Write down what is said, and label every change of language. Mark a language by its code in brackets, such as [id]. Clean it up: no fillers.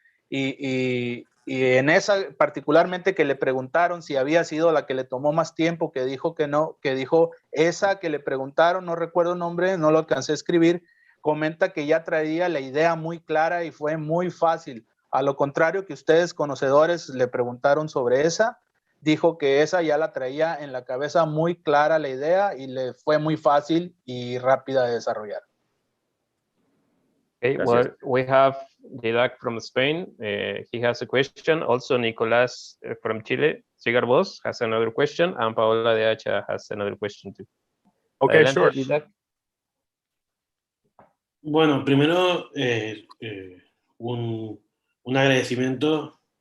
[es] Y en esa particularmente que le preguntaron si había sido la que le tomó más tiempo, que dijo que no, que dijo esa que le preguntaron, no recuerdo el nombre, no lo alcancé a escribir, comenta que ya traía la idea muy clara y fue muy fácil. A lo contrario que ustedes conocedores le preguntaron sobre esa, dijo que esa ya la traía en la cabeza muy clara la idea y le fue muy fácil y rápida de desarrollar. [en] Okay, well, we have Didac from Spain. He has a question. Also, Nicolás from Chile, Cigar Boss, has another question, and Paola de Hacha has another question too. Okay, [es] Adelante, [en] sure. Didac. [es] Bueno, primero un agradecimiento.